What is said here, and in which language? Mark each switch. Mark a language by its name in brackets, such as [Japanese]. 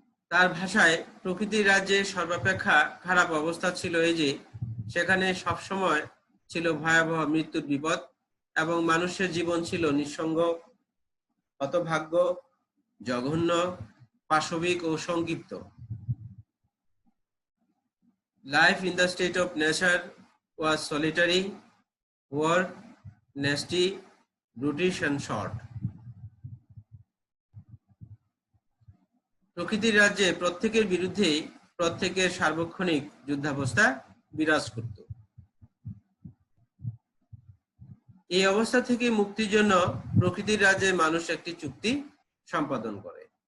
[Bangla] তার ভাষায় প্রকৃতির রাজ্যে সর্বাপেক্ষা খারাপ অবস্থা ছিল এই যে সেখানে সবসময় ছিল ভয়াবহ মৃত্যুর বিপদ এবং মানুষের জীবন ছিল নিঃসঙ্গ, হতভাগ্য, জঘন্য, পাশবিক ও সংক্ষিপ্ত। [English] Life in the state of nature was solitary, poor, nasty, brutish and short. [Bangla] প্রকৃতির রাজ্যে প্রত্যেকের বিরুদ্ধে প্রত্যেকের সার্বক্ষণিক যুদ্ধাবস্থা বিরাজ করত। এই অবস্থা থেকে মুক্তির জন্য প্রকৃতির রাজ্যে মানুষ একটি চুক্তি সম্পাদন করে।